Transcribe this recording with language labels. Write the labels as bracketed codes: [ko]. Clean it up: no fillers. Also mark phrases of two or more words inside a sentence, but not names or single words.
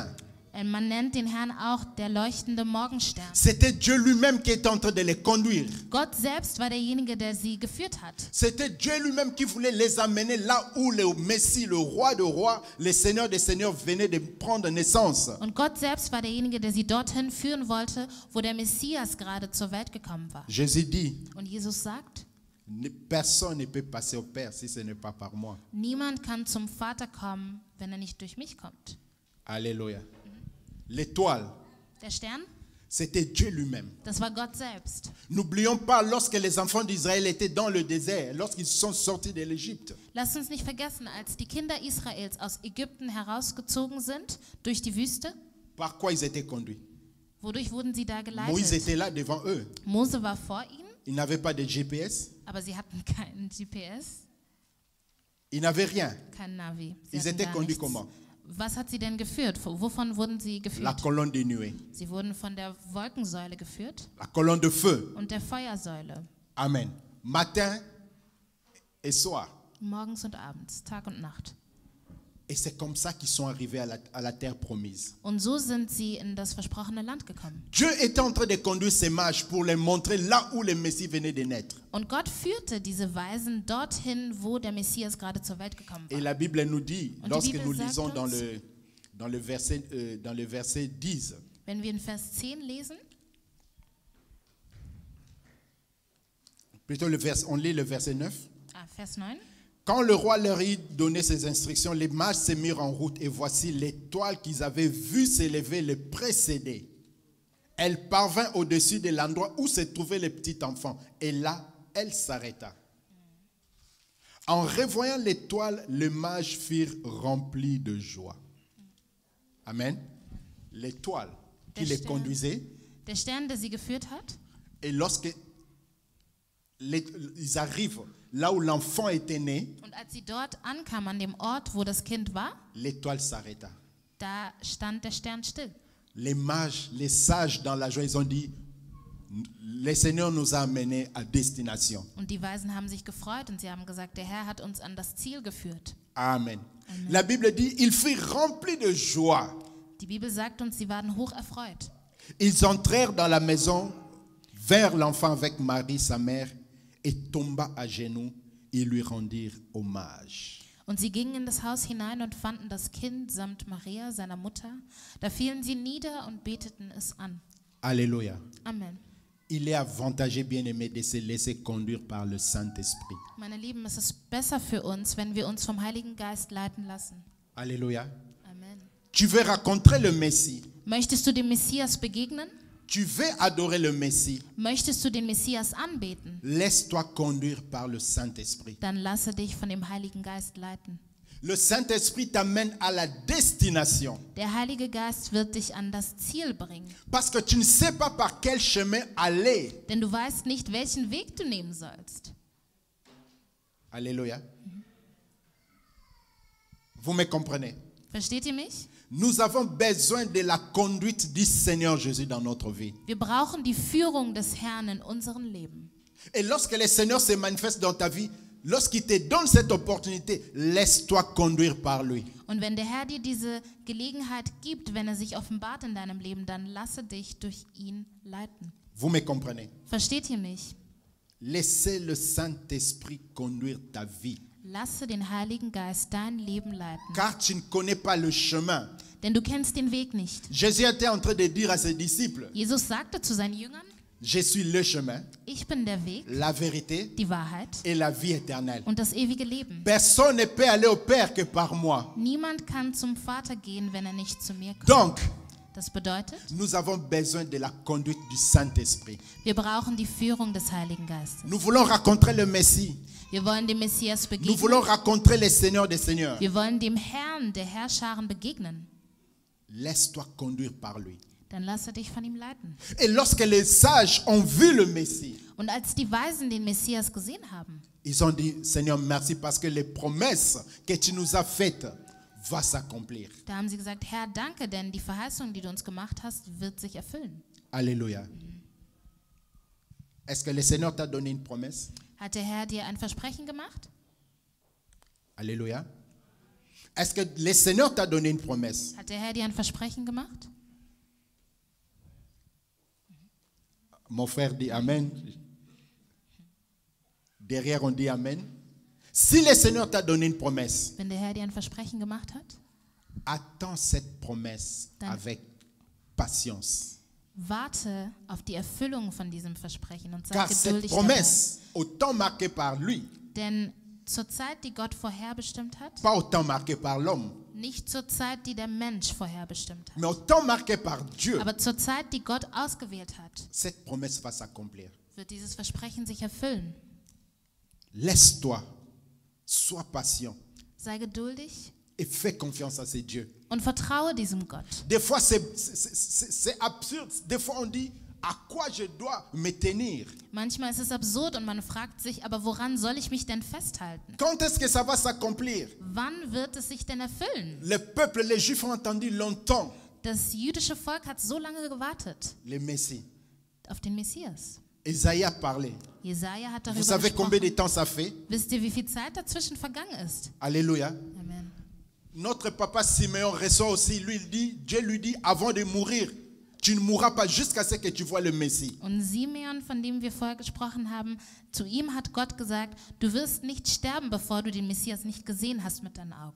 [de] Man nennt den Herrn auch der leuchtende Morgenstern. [fr] C'était Dieu lui-même qui était en train de les conduire. [de] Gott selbst war derjenige, der sie geführt hat. [fr] C'était Dieu lui-même qui voulait les amener là où le Messie, le roi de rois, le Seigneur des seigneurs venait de prendre naissance. [de] Und Gott selbst war derjenige, der sie dorthin führen wollte, wo der Messias gerade zur Welt gekommen war. [fr] Jésus dit, [de] Und Jesus sagt, [fr] personne ne peut passer au Père si ce n'est pas par moi. [de] niemand kann zum Vater kommen, wenn er nicht durch mich kommt. [fr] Alléluia. L'étoile, [de] Der Stern, [fr] c'était Dieu lui-même. [de] das war Gott selbst. [fr] N'oublions pas, lorsque les enfants d'Israël étaient dans le désert, lorsqu'ils sont sortis de l'Égypte, [de] Lasst uns nicht vergessen, als die Kinder Israels aus Ägypten herausgezogen sind, durch die Wüste, [fr] par quoi ils étaient conduits? [de] wodurch wurden sie da [fr] Moïse [de] geleitet? [fr] était là devant eux. [de] Mose war vor ihnen, [fr] Ils n'avaient pas de GPS, [de] aber sie hatten keinen GPS, [fr] ils n'avaient rien. [de] kein Navi. Sie [fr] Ils [de] hatten [fr] étaient [de] gar [fr] conduits [de] nichts. [fr] comment? [de] Was hat sie denn geführt? Wovon wurden sie [fr] La [de] geführt? [fr] colonne de nuée, [de] Sie wurden von der Wolkensäule geführt [fr] la colonne de feu. [de] und der Feuersäule. [fr] Amen. Matin et soir. [de] Morgens und abends, Tag und Nacht. [fr] Et c'est comme ça qu'ils sont arrivés à la terre promise. [de] Und so sind sie in das versprochene Land gekommen. [fr] Dieu était en train de conduire ces mages pour les montrer là où le Messie venait de naître. [de] Und Gott führte diese Weisen dorthin, wo der Messias gerade zur Welt gekommen [fr] Et [de] war. [fr] la Bible nous dit, [de] Und die [fr] lorsque [de] Bibel [fr] nous [de] sagt [fr] lisons dans [de] uns, [fr] le verset 10, [de] Wenn wir in Vers 10 lesen, [fr] plutôt on lit le verset 9. [de] Vers 9. [fr] Quand le roi leur eut donné ses instructions, les mages se mirent en route et voici l'étoile qu'ils avaient vue s'élever les précédait. Elle parvint au-dessus de l'endroit où se trouvait le petit enfant et là, elle s'arrêta. En revoyant l'étoile, les mages furent remplis de joie. Amen. L'étoile qui les conduisait. [de] Der Stern, der sie geführt hat. [fr] Et lorsque ils arrivent là où l'enfant était né, [de] Und als sie dort ankamen, an dem Ort, wo das Kind war, [fr] l'étoile s'arrêta. [de] da stand der Stern still. [fr] Les mages, les sages dans la joie, ils ont dit, le Seigneur nous a amenés à destination. [de] Und die Weisen haben sich gefreut und sie haben gesagt, der Herr hat uns an das Ziel geführt. [fr] Amen. La Bible dit, ils furent remplis de joie. [de] Die Bibel sagt uns, sie waren hoch erfreut. [fr] Ils entrèrent dans la maison, vinrent l'enfant avec Marie, sa mère, et tomba à genoux. Ils lui rendirent hommage. [de] Und sie gingen in das Haus hinein und fanden das Kind samt Maria, seiner Mutter. Da fielen sie nieder und beteten es an. [fr] Alléluia. Amen. Il est avantageux, bien-aimé, de se laisser conduire par le Saint-Esprit. [de] Meine Lieben, es ist besser für uns, wenn wir uns vom Heiligen Geist leiten lassen. [fr] Alléluia. Amen. Tu veux rencontrer le Messie. [de] Möchtest du dem Messias begegnen? [fr] Tu veux adorer le Messie. [de] Möchtest du den Messias anbeten? [fr] Laisse-toi conduire par le Saint-Esprit. [de] Dann lasse dich von dem Heiligen Geist leiten. [fr] Le Saint-Esprit t'amène à la destination. [de] Der Heilige Geist wird dich an das Ziel bringen. [fr] Parce que tu ne sais pas par quel chemin aller. [de] Denn du weißt nicht, welchen Weg du nehmen sollst. [fr] Alléluia. Vous me comprenez? [de] Versteht ihr mich? [fr] Nous avons besoin de la conduite du Seigneur Jésus dans notre vie. [de] Wir brauchen die Führung des Herrn in unserem Leben. [fr] Et lorsque le Seigneur se manifeste dans ta vie, lorsqu'il te donne cette opportunité, laisse-toi conduire par lui. [de] Und wenn der Herr dir diese Gelegenheit gibt, wenn er sich offenbart in deinem Leben, dann lasse dich durch ihn leiten. [fr] Vous me comprenez? [de] Versteht ihr mich? [fr] Laissez le Saint-Esprit conduire ta vie. [de] Lasse den Heiligen Geist dein Leben leiten. [fr] Car tu ne connais pas le chemin. [de] Denn du kennst den Weg nicht. [fr] Jésus était en train de dire à ses disciples, [de] Jesus sagte zu seinen Jüngern, [fr] je suis le chemin, [de] ich bin der Weg, [fr] la vérité [de] die Wahrheit [fr] et la vie éternelle. [de] und das ewige Leben. [fr] Personne ne peut aller au Père que par moi. [de] Niemand kann zum Vater gehen, wenn er nicht zu mir kommt. [fr] Donc, [de] Das bedeutet, [fr] nous avons besoin de la conduite du Saint-Esprit. [de] wir brauchen die Führung des Heiligen Geistes. [fr] Nous voulons rencontrer le Messie. [de] Wir wollen dem Messias [fr] Nous [de] begegnen. [fr] voulons rencontrer le Seigneur des Seigneurs. [de] Wir wollen dem Herrn der Herrscharen begegnen. [fr] Laisse-toi conduire par lui. [de] Dann lasse dich von ihm leiten. [fr] Et lorsque les sages ont vu le Messie, [de] Und als die Weisen den Messias gesehen haben, [fr] ils ont dit, Seigneur, merci parce que les promesses que tu nous as faites vont s'accomplir. [de] da haben sie gesagt, Herr, danke, denn die Verheißung, die du uns gemacht hast, wird sich erfüllen. [fr] Alléluia. Est-ce que le Seigneur t'a donné une promesse? [de] Hat der Herr dir ein Versprechen gemacht? [fr] Alléluia. Est-ce que le Seigneur t'a donné une promesse? [de] Hat der Herr dir ein Versprechen gemacht? [fr] Mon frère dit Amen. Derrière, on dit Amen. Si le Seigneur t'a donné une promesse, [de] Wenn der Herr dir ein Versprechen gemacht hat, [fr] attends cette promesse [de] Dann- [fr] avec patience. [de] warte auf die Erfüllung von diesem Versprechen und sei [fr] Car cette [de] geduldig dabei. [fr] promesse, au temps marqué par lui, [de] Denn zur Zeit, die Gott vorherbestimmt hat, [fr] pas au temps marqué par l'homme, [de] nicht zur Zeit, die der Mensch vorherbestimmt hat, [fr] mais au temps marqué par Dieu, [de] aber zur Zeit, die Gott ausgewählt hat, [fr] cette promesse va s'accomplir. [de] wird dieses Versprechen sich erfüllen. [fr] Laisse-toi, sois patient [de] Sei geduldig [fr] et fais confiance à ce Dieu. [de] und vertraue diesem Gott. [fr] Des fois, c'est absurde. Des fois, on dit, à quoi je dois me tenir? [de] Manchmal ist es absurd und man fragt sich, aber woran soll ich mich denn festhalten? [fr] Quand est-ce que ça va s'accomplir? [de] Wann wird es sich denn erfüllen? [fr] Le peuple, les Juifs ont attendu longtemps [de] Das jüdische Volk hat so lange gewartet [fr] le Messie. [de] auf den Messias. [fr] Isaïe a parlé. [de] Jesaja hat [fr] Vous [de] darüber [fr] savez combien de [de] gesprochen. [fr] temps ça fait? [de] Wisst ihr, wie viel Zeit dazwischen vergangen ist? [fr] Alléluia. Amen. Notre papa Simeon reçoit aussi, lui, il dit, Dieu lui dit, avant de mourir, tu ne mourras pas jusqu'à ce que tu vois le Messie. [de] Und Simeon, von dem wir vorher gesprochen haben, zu ihm hat Gott gesagt, du wirst nicht sterben, bevor du den Messias nicht gesehen hast mit deinen Augen.